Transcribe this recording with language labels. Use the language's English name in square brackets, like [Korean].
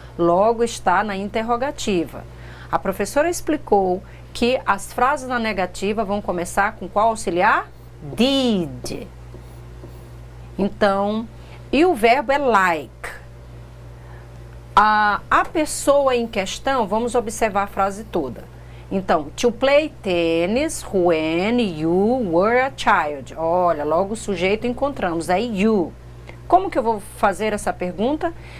[Portuguese] Logo está na interrogativa. A professora explicou que as frases na negativa vão começar com qual auxiliar? Did. Então, e o verbo é like. A pessoa em questão, vamos observar a frase toda. [English] Então, to play tennis when you were a child. [Portuguese] Olha, logo o sujeito encontramos, aí you. Como que eu vou fazer essa pergunta?